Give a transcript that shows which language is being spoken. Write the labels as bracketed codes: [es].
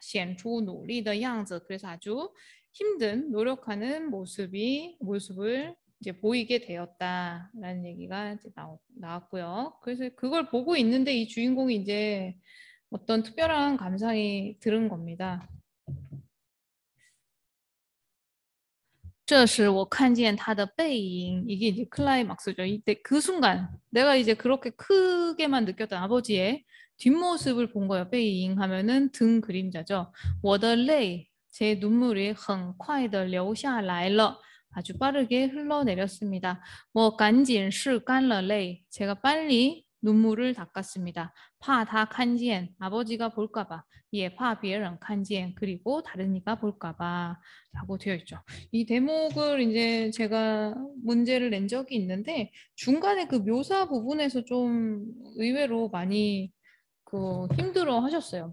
[zh] 显出努力的样子 [ko] 그래서 아주 힘든 노력하는 모습을 이제 보이게 되었다라는 얘기가 이제 나왔고요. 그래서 그걸 보고 있는데 이 주인공이 이제 어떤 특별한 감상이 들은 겁니다. [zh] 这时我看见他的背影 [ko] 이게 이제 클라이막스죠. 이때 그 순간 내가 이제 그렇게 크게만 느꼈던 아버지의 뒷모습을 본 거예요. 背影 하면은 등 그림자죠. [zh] 我的泪 [ko] 제 눈물이 [zh] 很快的流下来了. [ko] 아주 빠르게 흘러내렸습니다. [zh] 我赶紧拭干了泪 [ko] 제가 빨리 눈물을 닦았습니다. [zh] 怕他看见 [ko] 아버지가 볼까봐. 예, [zh] 怕别人看见 [ko] 그리고 다른 이가 볼까봐 라고 되어 있죠. 이 대목을 이제 제가 문제를 낸 적이 있는데 중간에 그 묘사 부분에서 좀 의외로 많이 그 힘들어 하셨어요.